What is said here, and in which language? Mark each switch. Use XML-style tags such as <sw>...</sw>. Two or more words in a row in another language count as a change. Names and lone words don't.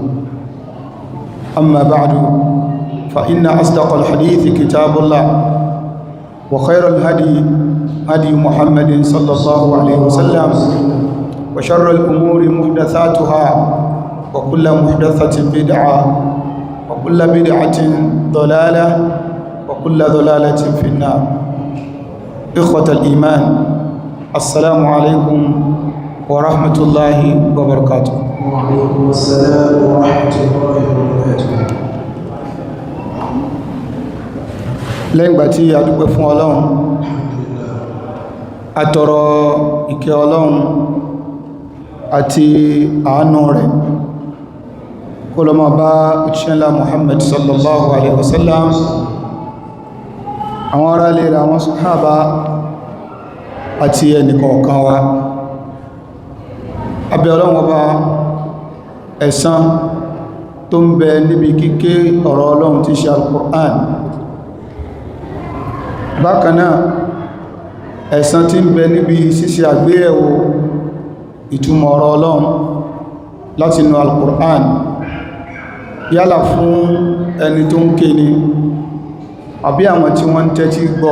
<ar>أما بعد فإن أصدق الحديث كتاب الله وخير الهدي هدي محمد صلى الله عليه وسلم وشر الأمور محدثاتها وكل محدثة بدعة وكل بدعة ضلالة وكل ضلالة في النار. إخوة الإيمان، السلام عليكم ورحمة الله وبركاته. وعليكم السلام ورحمة الله وبركاته.</ar> <yo>lẹ́yìn ìgbà tí a dúpẹ́ fún Ọlọ́run, a tọrọ ìkẹ́ Ọlọ́run àti àánú rẹ̀ kó lọ máa bá òjíṣẹ́ ńlá Muhammad</yo> <ar>صلى الله عليه وسلم,</ar> <yo>àwọn ará ilé rẹ̀, àwọn sàhábà àti ẹnìkọ̀ọ̀kan wa. Abẹ́ Ọlọ́run ọba ẹ̀san tó ń bẹ níbi kíké ọ̀rọ̀ Ọlọ́run tí ṣe Al-Qur'an, bákanáà ẹ̀san tí ń bẹ níbi ṣíṣe àgbéyẹ̀wò ìtumọ̀ ọ̀rọ̀ Ọlọ́run láti inú Al-Qur'an, yálà fún ẹni tó ń ké ni àbí àwọn tí wọ́n ń tẹ́tí gbọ́.</yo>